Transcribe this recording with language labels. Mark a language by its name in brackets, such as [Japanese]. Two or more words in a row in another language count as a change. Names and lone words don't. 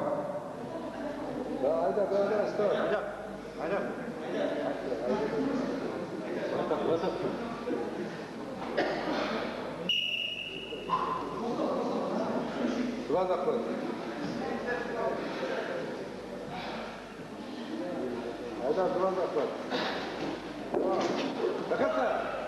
[Russian] Hayda, stop. Hayda. Два захода. Hayda, два захода. [Turkish] Bakın.